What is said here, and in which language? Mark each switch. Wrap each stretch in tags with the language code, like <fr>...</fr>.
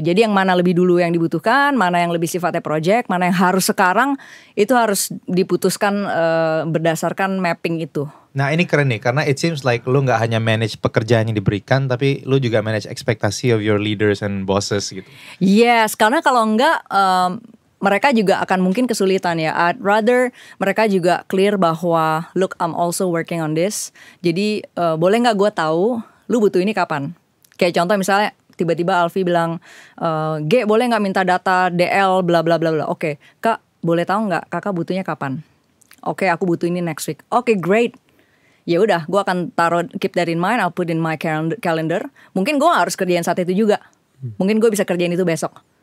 <id>Jadi yang mana lebih dulu yang dibutuhkan, mana yang lebih sifatnya project, mana yang harus sekarang, itu harus diputuskan berdasarkan mapping itu. Nah ini keren nih, karena</id> <en>it seems like</en> <id>lu gak hanya manage pekerjaan yang diberikan, tapi lu juga manage ekspektasi</id> <en>of your leaders and bosses</en> <id>gitu. Yes, karena kalau enggak, mereka juga akan mungkin kesulitan ya.</id> <en>I'd rather</en> <id>mereka juga clear bahwa,</id> <en>look, I'm also working on this.</en> <id>Jadi boleh gak gue tahu, lu butuh ini kapan? Kayak contoh misalnya, tiba-tiba Alfie bilang, G boleh gak minta data DL bla bla bla bla. Oke, Kak boleh tahu gak kakak butuhnya kapan? Oke, aku butuh ini</id> <en>next week. Oke, great.</en> <id>Ya udah, gue akan taruh,</id> <en>keep that in mind, I'll put in my calendar.</en> <id>Mungkin gue harus kerjain saat itu juga. Mungkin gue bisa kerjain itu besok.</id>